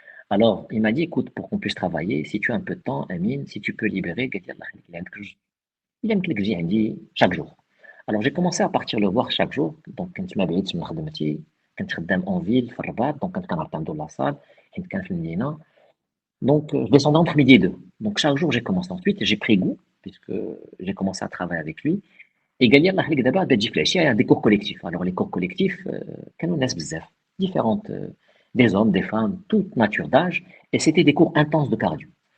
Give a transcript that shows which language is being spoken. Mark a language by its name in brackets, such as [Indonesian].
[French] Alors, il m'a dit, écoute, pour qu'on puisse travailler, si tu as un peu de temps, Amine, si tu peux libérer, il aime que j'ai dit chaque jour. Alors, j'ai commencé à partir le voir chaque jour. Donc, quand tu m'avais dit, [Arabic] كنت خدام [French] en ville [Arabic] في الرباط دونك كنت كنعرف عنده لاصال حيت كان في المدينه دونك [French] je descendais entre midi et deux donc chaque jour j'ai commencé ensuite j'ai pris goût puisque j'ai commencé à travailler avec lui. [Arabic] Et قال لي الله يخليك دابا غادي تجي في العشيه [French] il y a des cours collectifs. Alors les cours collectifs [Arabic] كانوا ناس بزاف [French] différentes des hommes, des femmes, toute nature d'âge et c'était des cours intenses de cardio.